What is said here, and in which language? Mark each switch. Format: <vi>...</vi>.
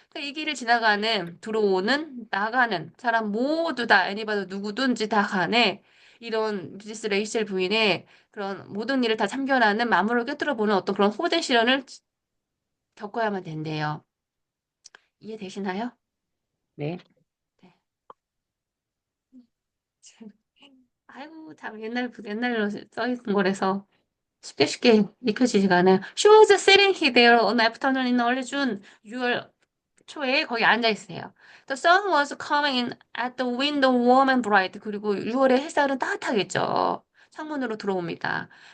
<ko>그러니까 이 길을 지나가는, 들어오는, 나가는 사람 모두 다, 애니바도 누구든지 다 간에 이런 미세스 레이첼 부인의 그런 모든 일을 다 참견하는 마음을 꿰뚫어보는 어떤 그런 호된 시련을 겪어야만 된대요. 이해되시나요? 네. 네. 아이고, 참 옛날로 써있는 거라서 쉽게 익혀지지가 않아요.</ko> <en>She was sitting there on afternoon in early June,</en> <ko>6월 초에 거기 앉아 있어요.</ko> <en>The sun was coming in at the window warm and bright.</en> <ko>그리고 6월에 햇살은 따뜻하겠죠. 창문으로 들어옵니다.</ko>